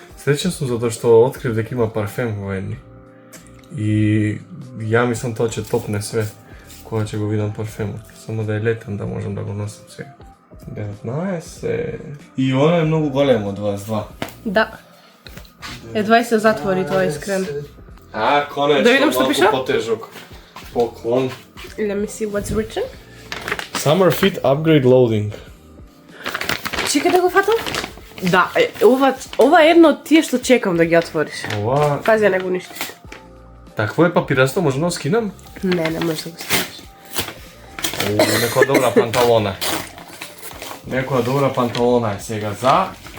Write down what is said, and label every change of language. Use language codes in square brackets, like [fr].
[mk] Среќен сум затоа што открив дека има парфем во едни. И ја мислам тоа ќе топне све кога ќе го видам парфемот. Само да е летен да можам да го носам сега. 19. И она е многу големо од вас два. Да. Едва и се затвори тоа искрено. Конечно, Да видам што малку пише? потежок. Поклон. [en] Let me see what's written. Summer Fit Upgrade Loading. [mk] Чекај да го фатам. Да, ова е едно од тие што чекам да ги отвориш. Ова... Пази, ја не го ништиш. Такво е папирасто, може да го скинам? Не можеш да го ставиш. Некоја добра панталона. Некоја добра панталона е сега за...